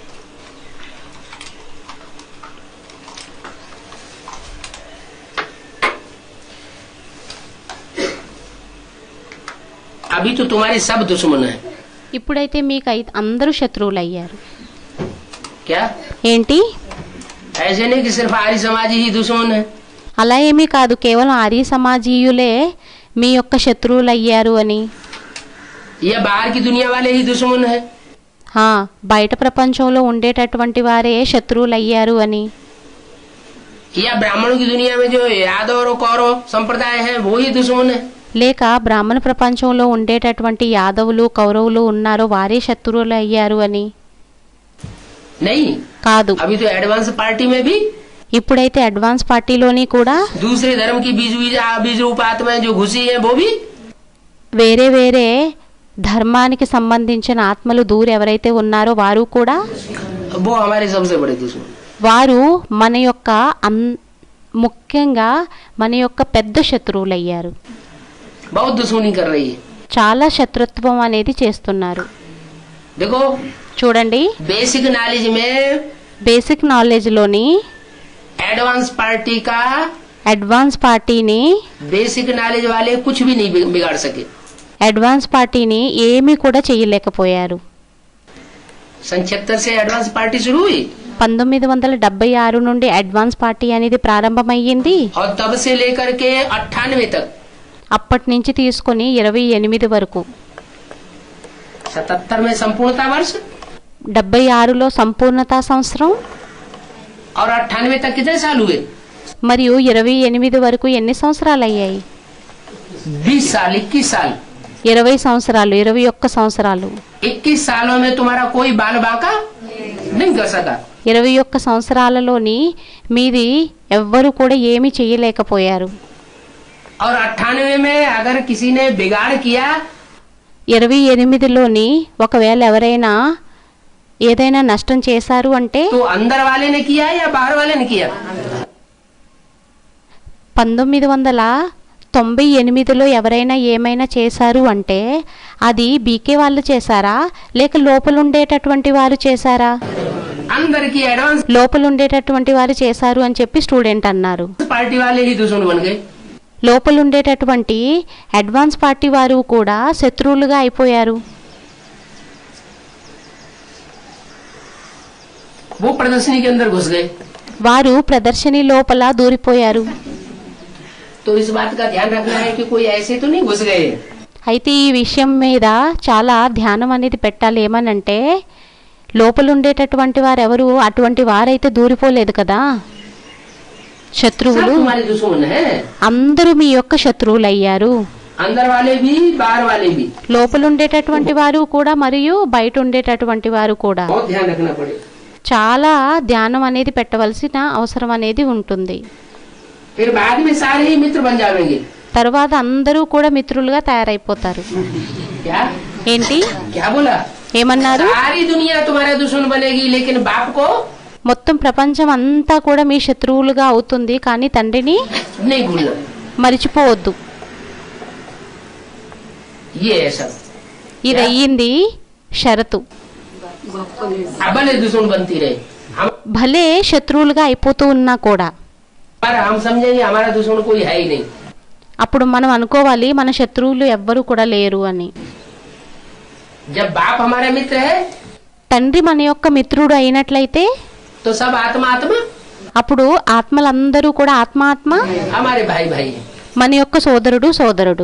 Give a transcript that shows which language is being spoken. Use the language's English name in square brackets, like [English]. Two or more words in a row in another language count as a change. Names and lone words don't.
[Hindi] अभी तो तुम्हारे सब दुश्मन है। [Telugu] ఇప్పుడైతే మీకు అందరూ శత్రువులు అయ్యారు. [Hindi] क्या [Telugu] ఏంటి, [Hindi] ऐसे नहीं कि सिर्फ आर्य समाजी ही दुश्मन है। [Telugu] అలా ఏమీ కాదు కేవలం ఆర్య సమాజీయులే మీ యొక్క శత్రువులు అయ్యారు అని. [Hindi] या बाहर की दुनिया वाले ही दुश्मन है। [Telugu] బయట ప్రపంచంలో ఉండేటటువంటి వారే శత్రువులు అయ్యారు అని. [Hindi] या ब्राह्मणों की दुनिया में जो यादव और कौरव संप्रदाय है वो ही दुश्मन है। [Telugu] లేక బ్రాహ్మణ ప్రపంచంలో ఉండేటటువంటి యాదవులు కౌరవులు ఉన్నారో వారే శత్రువులు అయ్యారు అని. [Hindi] नहीं, [Telugu] కాదు. [Hindi] अभी तो एडवांस पार्टी में भी [Telugu] ఇప్పుడైతే అడ్వాన్స్ పార్టీలోని కూడా [Hindi] दूसरे धर्म की बीज रूप आत्माएं जो घुसी हैं वो भी [Telugu] వేరే వేరే ధర్మానికి సంబంధించిన ఆత్మలు దూరు ఎవరైతే ఉన్నారో వారు కూడా [Hindi] वो हमारे सबसे बड़े दुश्मन। [Telugu] వారు మన యొక్క ముఖ్యంగా మన యొక్క పెద్ద శత్రువులు అయ్యారు. [Hindi] बहुत दुश्मनी कर रही है। [Telugu] చాలా శత్రుత్వం అనేది చేస్తున్నారు. [Hindi] देखो [Telugu] చూడండి, [Hindi] बेसिक नॉलेज में [Telugu] బేసిక్ నాలెడ్జ్లోని [Hindi] एडवांस पार्टी का [Telugu] అడ్వాన్స్ పార్టీని [Hindi] बेसिक नॉलेज वाले कुछ भी नहीं बिगाड़ सके। [Telugu] అడ్వాన్స్ పార్టీని ఏమీ కూడా చేయలేకపోయారు. [Hindi] 76 से एडवांस पार्टी शुरू हुई [Telugu] 1976 నుండి అడ్వాన్స్ పార్టీ అనేది ప్రారంభమయ్యింది. [Hindi] और तब से लेकर के 98 तक [Telugu] అప్పటి నుంచి తీసుకొని 28 వరకు [Hindi] 77 में संपूर्णता वर्ष [Telugu] 76లో సంపూర్ణతా సంవత్సరం [Hindi] और 98 तक कितने साल हुए? [Telugu] మరియు 28 వరకు ఎన్ని సంవత్సరాలు అయ్యాయి? [Hindi] 20 साल 21 साल [Telugu] 20 సంవత్సరాలు 21 సంవత్సరాలు [Hindi] 21 सालों में तुम्हारा कोई बाल बांका नहीं कर सका। [Telugu] 21 సంవత్సరాలలోని మీది ఎవ్వరు కూడా ఏమీ చేయలేకపోయారు. [Hindi] और 98 में अगर किसी ने बिगाड़ किया [Telugu] 28లోని ఒకవేళ ఎవరైనా ఏదైనా నష్టం చేశారు అంటే [Hindi] तो अंदर वाले ने किया या बाहर वाले ने किया? [Telugu] 1998లో ఎవరైనా ఏమైనా చేశారు అంటే అది బీకే వాళ్ళు చేశారా లేక లోపల ఉండేటటువంటి వారు చేశారా? [Hindi] अंदर की एडवांस [Telugu] లోపల ఉండేటటువంటి వారు చేశారు అని చెప్పి స్టూడెంట్ అన్నారు. [Hindi] पार्टी वाले ही दुश्मन बन गए। [Telugu] లోపల ఉండేటటువంటి అడ్వాన్స్ పార్టీ వారు కూడా శత్రువులుగా అయిపోయారు. [Hindi] वो प्रदर्शनी के अंदर घुस गए। [Telugu] వారు ప్రదర్శని లోపల దూరిపోయారు. [Hindi] तो इस बात का ध्यान रखना है कि कोई ऐसे तो नहीं घुस गए। [Telugu] అయితే ఈ విషయం మీద చాలా ధ్యానం అనేది పెట్టాలి. ఏమనంటే లోపల ఉండేటటువంటి వారు ఎవరు అటువంటి వారైతే దూరిపోలేదు కదా. [Hindi] सब [Telugu] శత్రువులు [Hindi] तुम्हारे दुश्मन है। [Telugu] అందరూ మీ యొక్క శత్రువులు అయ్యారు. [Hindi] अंदर वाले भी बाहर वाले भी। [Telugu] లోపల ఉండేటటువంటి వారు కూడా మరియు బయట ఉండేటటువంటి వారు కూడా [Hindi] बहुत ध्यान रखना पड़े। [Telugu] చాలా ధ్యానం అనేది పెట్టవలసిన అవసరం అనేది ఉంటుంది. [Hindi] फिर बाद में सारे ही मित्र बन जाएंगे। [Telugu] తర్వాత అందరూ కూడా మిత్రులుగా తయారైపోతారు. [Hindi] क्या [Telugu] ఏంటి [Hindi] क्या बोला? [Telugu] ఏమన్నారు? [Hindi] सारी दुनिया तुम्हारा दुश्मन बनेगी लेकिन बाप को [Telugu] మొత్తం ప్రపంచం అంతా కూడా మీ శత్రువులుగా అవుతుంది కానీ తండ్రిని [Hindi] नहीं भूलना। [Telugu] మరిచిపోవద్దు. [Hindi] ये है सब। [Telugu] ఇది అయ్యింది షరతు. [Hindi] भले दुश्मन बनती रहे हम, [Telugu] భలే శత్రువులుగా అయిపోతూ ఉన్నా కూడా [Hindi] पर हम समझेंगे हमारा दुश्मन कोई है ही नहीं। [Telugu] అప్పుడు మనం అనుకోవాలి మన శత్రువులు ఎవ్వరు కూడా లేరు అని. [Hindi] जब बाप हमारा मित्र है [Telugu] తండ్రి మన యొక్క మిత్రుడు అయినట్లయితే [Hindi] तो सब आत्मा आत्मा [Telugu] అప్పుడు ఆత్మలందరూ కూడా ఆత్మ [Hindi] हमारे भाई भाई है। [Telugu] మన యొక్క సోదరుడు సోదరుడు.